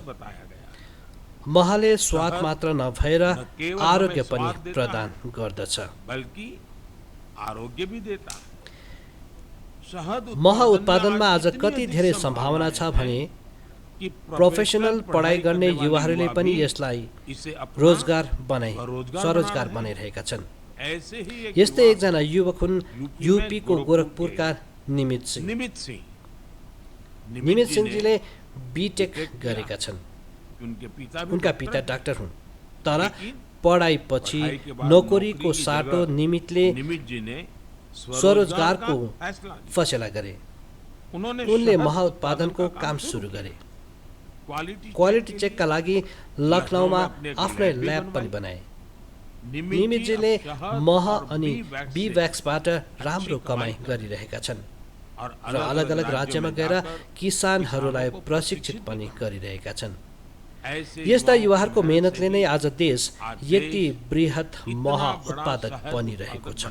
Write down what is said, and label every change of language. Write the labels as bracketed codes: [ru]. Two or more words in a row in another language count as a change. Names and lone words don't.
[ne] महले स्वाद मात्र नभएर आरोग्य पनि प्रदान गर्दछ। मह उत्पादनमा आज कति धेरै सम्भावना छ भने कि प्रोफेसनल पढाइ गर्ने [hi] करने वाले [ne] युवाहरूले [hi] युवा [ne] पनि [hi] भी [ne] यसलाई [hi] इसे अपना [ne] रोजगार बनाई [hi] स्वरोजगार [ne] स्वरोजगार [hi] बना रहे हैं। [ne] बनाइरहेका छन्। [hi] ऐसे ही एक [ne] यस्तै [hi] युवा [ne] एकजना युवक हुन् [hi] यूपी में [ne] युपीको [hi] गोरखपुर [ne] गोरखपुरका निमित सिंह। [hi] निमित सिंह [ne] निमित सिंहजीले [hi] ने बीटेक बीटेक किया। [ne] गरेका छन्। [hi] उनके [ne] उनका [hi] डॉक्टर पिता हैं। [ne] डाक्टर हुन्, तर [hi] लेकिन [ne] पढाइपछि [hi] पढाई के बाद [ne] नोकरीको [hi] नौकरी की [ne] साटो [hi] जगह [ne] निमितले [hi] निमित जी ने [ne] स्वरोजगारको [hi] का फैसला लिया। [ne] फसेला गरे। [hi] उन्होंने [ne] उनले [hi] शहद [ne] महा [hi] उत्पादन [ne] उत्पादनको [hi] का काम शुरू [ne] सुरु [hi] किया। [ne] गरे। [hi] क्वालिटी [ne] क्वालिटी [hi] चेक [ne] चेकका [hi] के [ne] लागि [hi] लिए [ne] लखनऊमा [hi] अपने एक [ne] आफ्नै [hi] लैब भी [ne] ल्याब पनि [hi] बनवाई। [ne] बनाए। [hi] निमित [ne] निमितजीले [hi] जी अब शहद [ne] मह [hi] और [ne] अनि [hi] बी [ne] बी [hi] वैक्स [ne] वैक्सबाट राम्रो कमाइ [hi] कमाई [ne] गरिरहेका छन् [hi] और [ne] र अलग अलग राज्यमा गएर किसानहरूलाई प्रशिक्षित पनि गरिरहेका छन्। यस्ता युवाहरूको मेहनतले नै आज देश यति बृहत मह उत्पादक बनिरहेको छ।